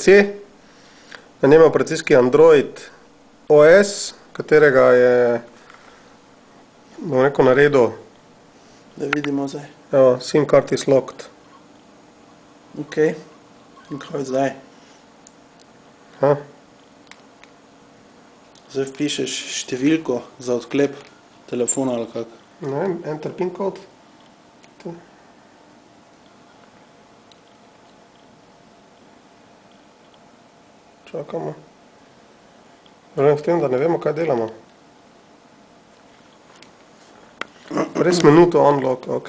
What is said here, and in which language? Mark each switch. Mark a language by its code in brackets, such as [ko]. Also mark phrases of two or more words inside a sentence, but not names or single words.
[sl] Na njem je operacijski Android OS, katerega je, bom rekel, naredil. Da vidimo zdaj. Evo, [en] SIM card is locked. [sl] Ok, in kaj zdaj? Zdaj vpišeš številko za odklep telefona ali kak? Ne vem, [en] enter pin code. [sl] Čakamo. Problem v tem, da ne vemo, kaj delamo. Res minuto unlock, ok.